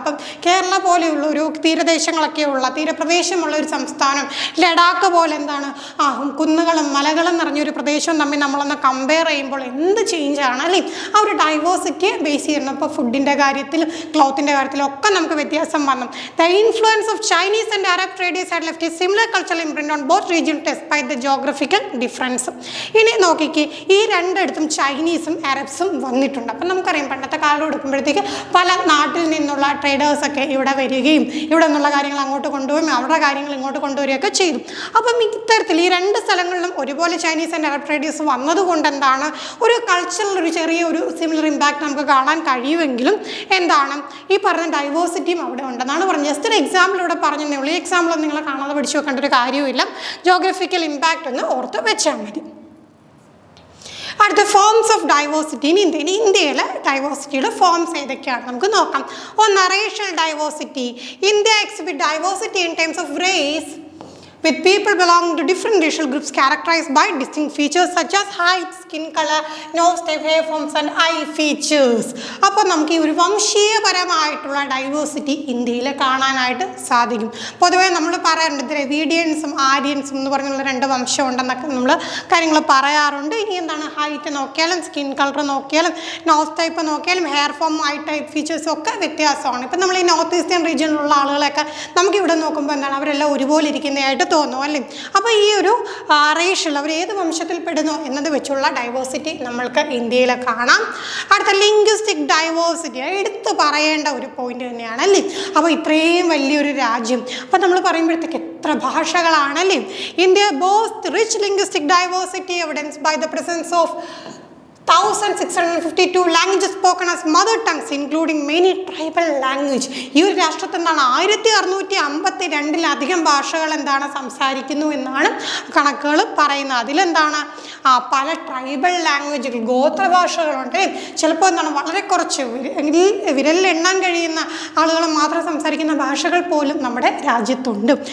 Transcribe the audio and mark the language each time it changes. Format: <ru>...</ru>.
<ml>അപ്പം കേരള പോലെയുള്ള ഒരു തീരദേശങ്ങളൊക്കെയുള്ള തീരപ്രദേശമുള്ള ഒരു സംസ്ഥാനം, ലഡാക്ക് പോലെ എന്താണ് കുന്നുകളും മലകളും നിറഞ്ഞൊരു പ്രദേശവും തമ്മിൽ നമ്മളൊന്ന് കമ്പയർ ചെയ്യുമ്പോൾ എന്ത് ചേഞ്ചാണ് അല്ലേ, ആ ഒരു ഡൈവേഴ്സിറ്റിയെ ബേസ് ചെയ്യുന്നത്. ഇപ്പോൾ ഫുഡിൻ്റെ കാര്യത്തിലും ക്ലോത്തിൻ്റെ കാര്യത്തിലും ഒക്കെ നമുക്ക് വ്യത്യാസം വന്നു.</ml> <en>The influence of Chinese and Arab traders had left a similar cultural imprint on both regions despite the geographical difference.</en> <ml>ഇനി നോക്കിക്കേ, ഈ രണ്ടിടത്തും ചൈനീസും അറബ്സും വന്നിട്ടുണ്ട്. അപ്പം നമുക്കറിയാം, പണ്ടത്തെ കാലം എടുക്കുമ്പോഴത്തേക്ക് പല നാട്ടിൽ നിന്നുള്ള ട്രേഡേഴ്സൊക്കെ ഇവിടെ വരികയും ഇവിടെ നിന്നുള്ള കാര്യങ്ങൾ അങ്ങോട്ട് കൊണ്ടുപോകും, അവരുടെ കാര്യങ്ങൾ ഇങ്ങോട്ട് കൊണ്ടുവരികയൊക്കെ ചെയ്തു. അപ്പം ഇത്തരത്തിൽ ഈ രണ്ട് സ്ഥലങ്ങളിലും ഒരുപോലെ ചൈനീസ് ആൻഡ് അറബ് ട്രേഡേഴ്സ് വന്നതുകൊണ്ട് എന്താണ്, ഒരു കൾച്ചറൽ ഒരു ചെറിയൊരു സിമിലർ ഇമ്പാക്റ്റ് നമുക്ക് കാണാൻ കഴിയുമെങ്കിലും എന്താണ്, ഈ പറഞ്ഞ ഡൈവേഴ്സിറ്റിയും അവിടെ ഉണ്ടെന്നാണ് പറഞ്ഞത്. ജസ്റ്റ് ഒരു എക്സാമ്പിൾ ഇവിടെ പറഞ്ഞതേ ഉള്ളൂ. ഈ എക്സാമ്പിൾ നിങ്ങൾ കാണാതെ പഠിച്ചു വെക്കേണ്ട ഒരു കാര്യവുമില്ല, ജോഗ്രഫിക്കൽ ഇമ്പാക്റ്റ് ഒന്ന് ഓർത്ത് വെച്ചാൽ മതി. അടുത്ത</ml> <en>Forms of diversity.</en> <ml>ഇനി ഇന്ത്യയിലെ ഡൈവേഴ്സിറ്റിയുടെ ഫോംസ് ഏതൊക്കെയാണ് നമുക്ക് നോക്കാം. ഒന്ന്, racial diversity.</ml> <en>India exhibit diversity in terms of race with people belonging to different racial groups characterized by distinct features such as height, skin color, nose type, hairforms and eye features.</en> <ml>അപ്പോൾ നമുക്ക് ഈ ഒരു വംശീയപരമായിട്ടുള്ള diversity ഇന്ത്യയിൽ കാണാനായിട്ട് സാധിക്കും. പൊതുവേ നമ്മൾ പറയാറുണ്ട് ദ്രവീഡിയൻസും ആര്യൻസും എന്ന് പറഞ്ഞുള്ള രണ്ട് വംശം ഉണ്ടെന്നൊക്കെ നമ്മൾ കാര്യങ്ങൾ പറയാറുണ്ട്. ഇനി എന്താണ്, ഹൈറ്റ് നോക്കിയാലും സ്കിൻ കളർ നോക്കിയാലും നോസ് ടൈപ്പ് നോക്കിയാലും ഹെയർ ഫോം, ഐ ടൈപ്പ് ഫീച്ചേഴ്സും ഒക്കെ വ്യത്യാസമാണ്. ഇപ്പം നമ്മൾ ഈ നോർത്ത് ഈസ്റ്റേൺ റീജിയനിലുള്ള ആളുകളെയൊക്കെ നമുക്കിവിടെ നോക്കുമ്പോൾ എന്താണ്, അവരെല്ലാം ഒരുപോലെ ഇരിക്കുന്നതായിട്ട് തോന്നും അല്ലേ. അപ്പോൾ ഈ ഒരു റേഷ്യൽ, അവർ ഏത് വംശത്തിൽ പെടുന്നു എന്നത് വെച്ചുള്ള ഡൈവേഴ്സിറ്റി നമ്മൾക്ക് ഇന്ത്യയിൽ കാണാം. അടുത്ത ലിംഗ്വിസ്റ്റിക് ഡൈവേഴ്സിറ്റി, എടുത്തു പറയേണ്ട ഒരു പോയിന്റ് തന്നെയാണ് അല്ലേ. അപ്പോൾ ഇത്രയും വലിയൊരു രാജ്യം, അപ്പോൾ നമ്മൾ പറയുമ്പോഴത്തേക്ക് എത്ര ഭാഷകളാണല്ലേ.</ml> <en>India boast rich linguistic diversity evidence by the presence of 1652 languages spoken as mother tongues including many tribal language.</en> <ml>ഈ ഒരു രാഷ്ട്രത്തിൽ എന്താണ് 1652 ഭാഷകൾ എന്താണ് സംസാരിക്കുന്നു എന്നാണ് കണക്കുകൾ പറയുന്നത്. അതിലെന്താണ് പല ട്രൈബൽ ലാംഗ്വേജുകൾ, ഗോത്ര ഭാഷകളുണ്ട്. ചിലപ്പോൾ എന്താണ് വളരെ കുറച്ച് വിരലിൽ എണ്ണാൻ കഴിയുന്ന ആളുകൾ മാത്രം സംസാരിക്കുന്ന ഭാഷകൾ പോലും നമ്മുടെ രാജ്യത്തുണ്ട്.</ml>